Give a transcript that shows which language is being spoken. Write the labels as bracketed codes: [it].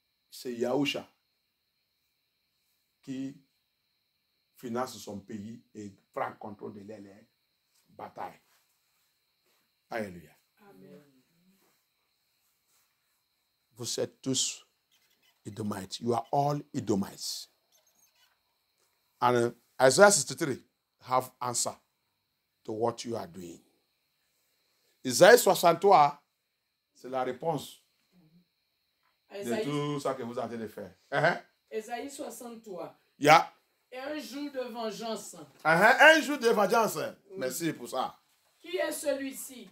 [fr] C'est Yahusha qui finance son pays et prend contrôle de les batailles. Alléluia. Amen. Vous êtes tous Edomites. [en] You are all Edomites. And Isaiah 63 have answer to what you are doing. [fr] Isaïe 63, c'est la réponse de tout ça que vous êtes en train de faire. Isaïe 63. Yeah. Et un jour de vengeance. Un jour de vengeance. Oui. Merci pour ça. Qui est celui-ci?